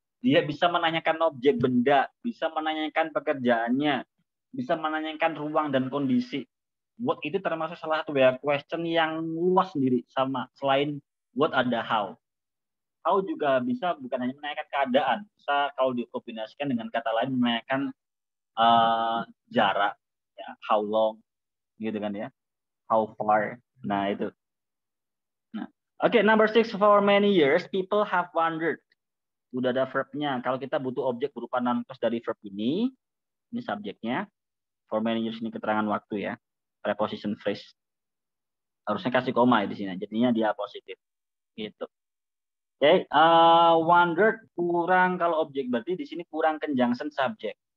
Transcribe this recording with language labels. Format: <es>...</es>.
<id>Dia bisa menanyakan objek benda, bisa menanyakan pekerjaannya, bisa menanyakan ruang dan kondisi. What itu termasuk salah satu question yang luas sendiri sama selain What ada how. How juga bisa bukan hanya menanyakan keadaan, bisa kalau dikombinasikan dengan kata lain menanyakan jarak, ya, how long, gitu kan ya, how far. Nah itu. Nah, oke,</id> <en>number 6, for many years people have wondered.</en> <id>Udah ada verbnya. Kalau kita butuh objek berupa noun clause dari verb ini subjeknya. For many years ini keterangan waktu ya, preposition phrase. Harusnya kasih koma ya di sini, jadinya dia positif. Gitu. Oke, wondered kurang kalau objek, berarti di sini kurang conjunction subject.</id>